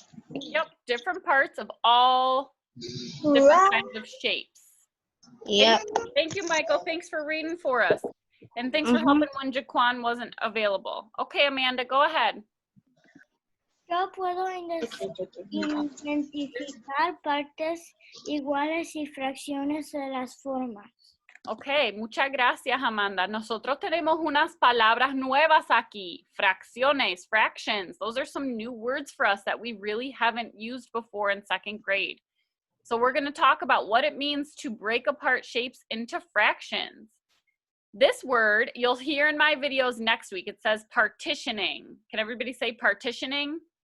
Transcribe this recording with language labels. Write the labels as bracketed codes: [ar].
[en] Yep, different parts of all different kinds of shapes. Yep. Thank you, Michael. Thanks for reading for us. And thanks for helping when Jaquan wasn't available. Okay, Amanda, go ahead. [es] Yo puedo identificar partes iguales y fracciones de las formas. Ok, muchas gracias, Amanda. Nosotros tenemos unas palabras nuevas aquí. Fracciones, fractions. [en] Those are some new words for us that we really haven't used before in second grade. So we're going to talk about what it means to break apart shapes into fractions. This word, you'll hear in my videos next week. It says partitioning. Can everybody say partitioning?